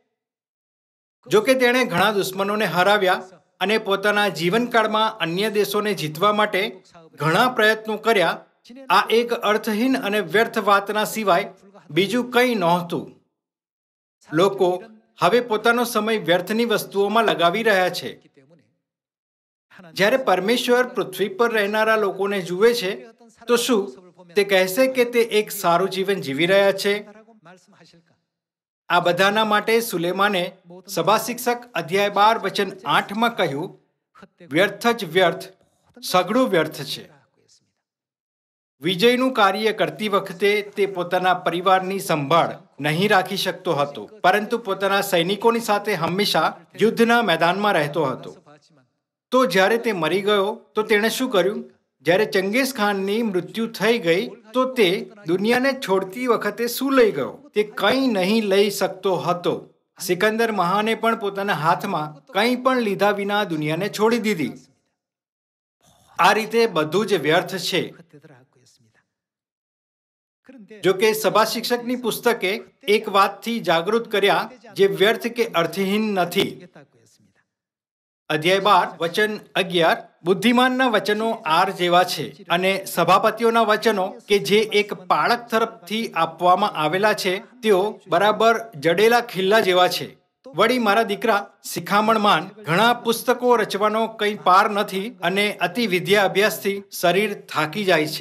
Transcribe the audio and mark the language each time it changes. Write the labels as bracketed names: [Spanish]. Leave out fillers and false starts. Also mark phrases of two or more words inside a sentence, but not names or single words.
[Gujarati] જો કે તેણે ઘણા દુશ્મનોને હરાવ્યા અને પોતાના જીવનકાળમાં અન્ય દેશોને જીતવા માટે ઘણા પ્રયત્નો કર્યા. આ એક અર્થહીન અને વ્યર્થ વાતના સિવાય બીજું કંઈ નહોતું. લોકો હવે પોતાનો સમય વ્યર્થની વસ્તુઓમાં લગાવી રહ્યા છે. [Korean] 있기 때문에 하나님 [Gujarati] જ્યારે પરમેશ્વર પૃથ્વી પર રહેનારા લોકોને જુએ છે તો શું તે કહેશે કે તે એક સારું જીવન જીવી રહ્યા છે? [Korean] 라고 말씀하실까? [Gujarati] આ બધાના માટે સુલેમાને સભા શિક્ષક અધ્યાય 12 વચન 8માં કહ્યું, વ્યર્થ જ વ્યર્થ, સઘળું વ્યર્થ છે. વિજયનું કાર્ય કરતી વખતે તે પોતાના પરિવારની સંભાળ નહીં રાખી શકતો હતો, પરંતુ પોતાના સૈનિકોની સાથે હંમેશા યુદ્ધના મેદાનમાં રહેતો હતો. [Korean] 봤지만 [Gujarati] તો જ્યારે તે મરી ગયો તો તેણે શું કર્યું? જ્યારે ચંગેઝ ખાનની મૃત્યુ થઈ ગઈ તો તે દુનિયાને છોડતી વખતે શું લઈ ગયો? તે કંઈ નહીં લઈ શકતો હતો. સિકંદર મહાને પણ પોતાના હાથમાં કંઈ પણ લીધા વિના દુનિયાને છોડી દીધી. આ રીતે બધું જ વ્યર્થ છે. [Korean] 헛되더라 하고 있습니다. 그런데 [Gujarati] જો કે સભા શિક્ષકની પુસ્તકે એક વાતથી જાગૃત કર્યા જે વ્યર્થ કે અર્થહીન નથી. [Korean] 하겠다고 했습니다. [Gujarati] અધ્યાય 12 વચન 11. બુદ્ધિમાનના વચનો આર જેવા છે અને સભાપતિઓના વચનો કે જે એક પાળક તરફથી આપવામાં આવેલા છે તેઓ બરાબર જડેલા ખિલ્લા જેવા છે. [Korean] 또 [Gujarati] વળી મારા દીકરા શિખામણમાન ઘણા પુસ્તકો રચવાનો કંઈ પાર નથી અને અતિ વિદ્યા અભ્યાસથી શરીર થાકી જાય છે.